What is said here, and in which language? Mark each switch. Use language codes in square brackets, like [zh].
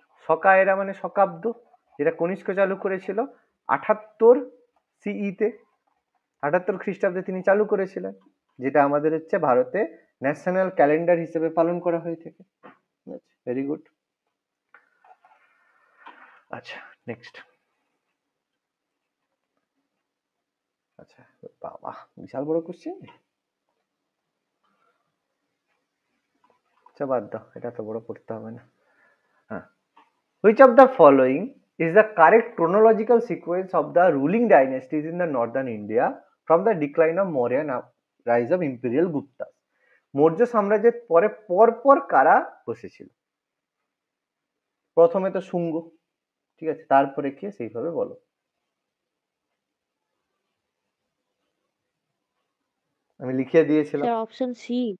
[bn] সকা এরা মানে শকাব্দ, যেটা কনিষ্ক চালু করেছিল 78 সিইতে, 78 খ্রিস্টাব্দে তিনি চালু করেছিলেন, যেটা আমাদের হচ্ছে ভারতে ন্যাশনাল ক্যালেন্ডার হিসেবে পালন করা হয়ে থাকে। Very good. আচ্ছা নেক্সট, আচ্ছা বাবা বিশাল বড় কোশ্চেন, আচ্ছা বাদ দাও, এটা তো বড় পড়তে হবে না। [en] হ্যাঁ, which of the following is the correct chronological sequence of the ruling dynasties in the northern India from the decline of Maurya and rise of imperial Gupta? [bn] Maurya সাম্রাজ্যের পরে পরপর কারা বসেছিল? প্রথমে তো শুঙ্গ, ঠিক আছে, তারপরে কি সেইভাবে বলো। আমি লিখে দিয়েছিলাম স্যার অপশন সি।